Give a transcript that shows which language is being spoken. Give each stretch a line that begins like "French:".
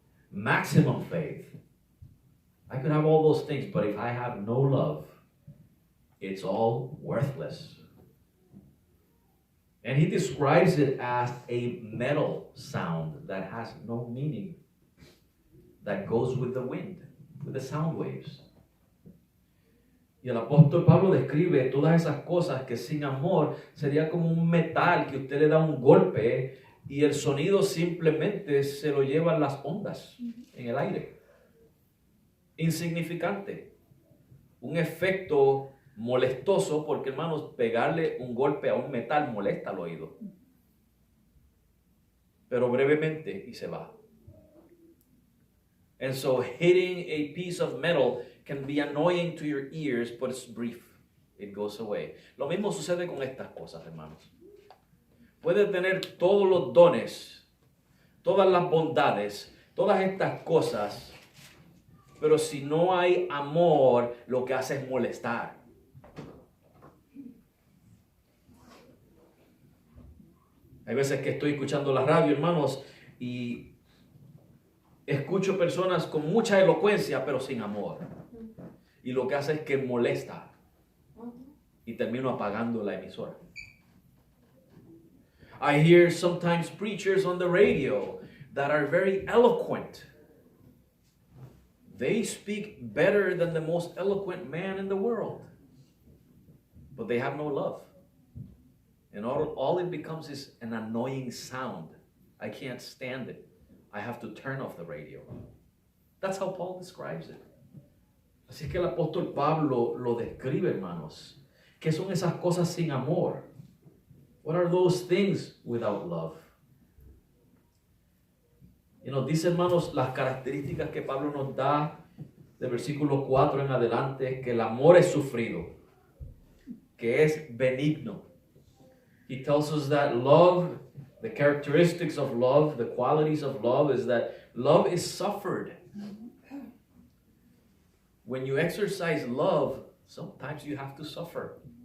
English: Maximum faith. I could have all those things, but if I have no love, it's all worthless. And he describes it as a metal sound that has no meaning, that goes with the wind, with the sound waves.
Spanish: Y el apóstol Pablo describe todas esas cosas que sin amor sería como un metal que usted le da un golpe y el sonido simplemente se lo llevan las ondas en el aire. Insignificante. Un efecto molestoso porque, hermanos, pegarle un golpe a un metal molesta al oído. Pero brevemente y se va.
English: And so hitting a piece of metal can be annoying to your ears, but it's brief. It goes away.
Spanish: Lo mismo sucede con estas cosas, hermanos. Puedes tener todos los dones, todas las bondades, todas estas cosas, pero si no hay amor, lo que hace es molestar. Hay veces que estoy escuchando la radio, hermanos, y escucho personas con mucha elocuencia, pero sin amor. Y lo que hace es que molesta. Y termino apagando la emisora.
English: I hear sometimes preachers on the radio that are very eloquent. They speak better than the most eloquent man in the world. But they have no love. And all it becomes is an annoying sound. I can't stand it. I have to turn off the radio. That's how Paul describes it.
Spanish: Así que el apóstol Pablo lo describe, hermanos. ¿Qué son esas cosas sin amor?
English: What are those things without love?
Spanish: Y nos dice, hermanos, las características que Pablo nos da del versículo 4 en adelante, que el amor es sufrido, que es benigno.
English: He tells us that love, the characteristics of love, the qualities of love is that love is suffered. When you exercise love, sometimes you have to suffer.